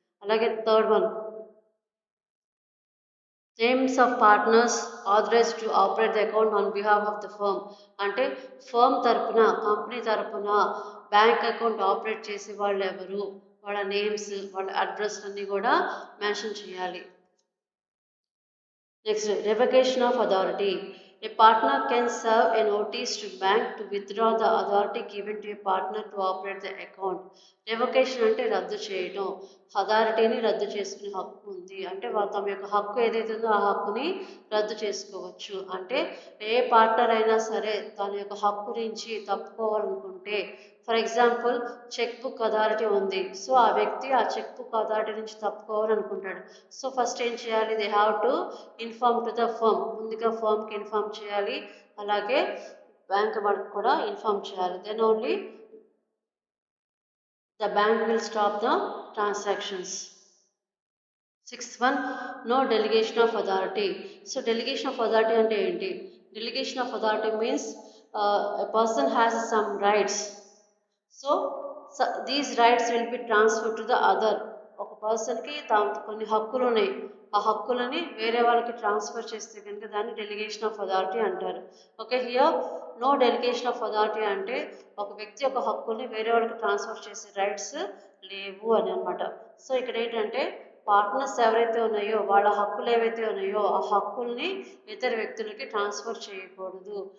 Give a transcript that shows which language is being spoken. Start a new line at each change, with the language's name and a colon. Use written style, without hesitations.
English: అలాగే third one, names of partners authorised to operate the account on behalf of the firm.
Telugu: అంటే firm తరపున company తరపున bank account operate చేసే వాళ్ళు ఎవరు, వాళ్ళ నేమ్స్ వాళ్ళ అడ్రస్ అన్నీ కూడా మెన్షన్ చేయాలి.
English: Next, revocation of authority. A partner can serve a notice to bank to withdraw the authority given to a partner to operate the account.
Telugu: రెవకేషన్ అంటే రద్దు చేయడం, అథారిటీని రద్దు చేసుకునే హక్కు ఉంది. అంటే తమ యొక్క హక్కు ఏదైతే ఉందో ఆ హక్కుని రద్దు చేసుకోవచ్చు. అంటే ఏ పార్ట్నర్ అయినా సరే తన యొక్క హక్కు నుంచి తప్పుకోవాలనుకుంటే, for example cheque book authority ఉంది, సో ఆ వ్యక్తి ఆ చెక్ బుక్ అథారిటీ నుంచి తప్పుకోవాలనుకుంటాడు.
English: so first
Telugu: ఏం చేయాలి,
English: They have to inform to the firm.
Telugu: ముందుగా ఫర్మ్కి ఇన్ఫార్మ్ చేయాలి, అలాగే బ్యాంక్ వాళ్ళకి కూడా ఇన్ఫార్మ్ చేయాలి.
English: Then only the bank will stop the transactions. Sixth one, no delegation of authority. So delegation of authority
Telugu: ante enti?
English: Delegation of authority means a person has some rights. So these rights will be transferred to the other.
Telugu: ఒక పర్సన్కి కొన్ని హక్కులు ఉన్నాయి, ఆ హక్కులని వేరే వాళ్ళకి transfer చేస్తే కనుక దాన్ని డెలిగేషన్ ఆఫ్ అథారిటీ అంటారు. Okay, here no delegation of authority అంటే ఒక వ్యక్తి యొక్క హక్కుల్ని వేరే వాళ్ళకి ట్రాన్స్ఫర్ చేసే రైట్స్ లేవు అని అనమాట. సో ఇక్కడ ఏంటంటే పార్ట్నర్స్ ఎవరైతే ఉన్నాయో వాళ్ళ హక్కులు ఏవైతే ఉన్నాయో ఆ హక్కుల్ని ఇతర వ్యక్తులకి ట్రాన్స్ఫర్ చేయకూడదు.